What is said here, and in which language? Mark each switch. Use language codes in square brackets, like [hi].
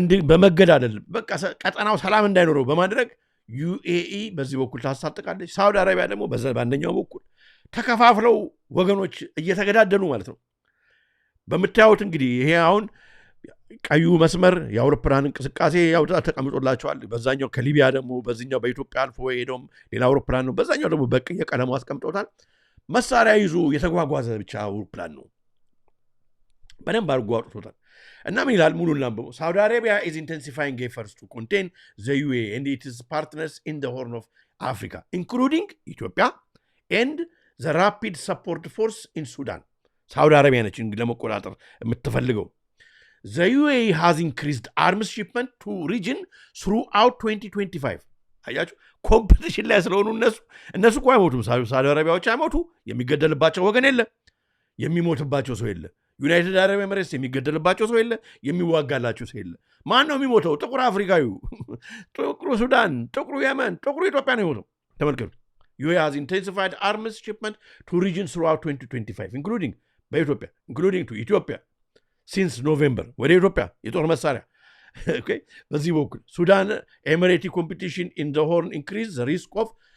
[am] በመገዳደል በቃ ቀጠናው ሰላም እንዳይኖረው በማድረግ ዩኤኢ በዚህ በኩል ታስታጥቃለች። ሳውዲ አረቢያ ደግሞ በአንደኛው በኩል ተከፋፍለው ወገኖች እየተገዳደሉ ማለት ነው። በምታዩት እንግዲህ ይሄ አሁን ቀዩ መስመር የአውሮፕላን እንቅስቃሴ ያው ተቀምጦላቸዋል። በዛኛው ከሊቢያ ደግሞ በዚህኛው በኢትዮጵያ አልፎ ሄዶም ሌላ አውሮፕላን ነው። በዛኛው ደግሞ በቀይ ቀለሙ አስቀምጦታል። መሳሪያ ይዞ የተጓጓዘ ብቻ አውሮፕላን ነው። በደንብ አድርጎ አውጥቶታል። እና ምን ይላል ሙሉን ላንብበው። [en] ሳውዲ አረቢያ is intensifying efforts to contain the UAE and its partners in the Horn of Africa, including Ethiopia and the Rapid Support Force in Sudan. [am] ሳውዲ አረቢያ ነች እንግዲህ ለመቆጣጠር የምትፈልገው። [en] The UAE has increased arms shipment to region throughout 2025. [am] አያችሁ ኮምፒቲሽን ላይ ስለሆኑ እነሱ እኮ አይሞቱም። ሳውዲ አረቢያዎች አይሞቱ፣ የሚገደልባቸው ወገን የለ፣ የሚሞትባቸው ሰው የለ። ዩናይትድ አረብ ኤሚሬትስ የሚገደልባቸው ሰው የለ፣ የሚዋጋላቸው ሰው የለ። ማን ነው የሚሞተው? ጥቁር አፍሪካዊው፣ ጥቁሩ ሱዳን፣ ጥቁሩ የመን፣ ጥቁሩ ኢትዮጵያ ነው የሚሞተው። ተመልከቱ። [en] UAE has intensified arms shipment to regions throughout 2025 including በኢትዮጵያ including to Ethiopia since November [am] ወደ ኢትዮጵያ የጦር መሳሪያ በዚህ በኩል ሱዳን ኤሚሬቲ [en] competition in the Horn increase the risk of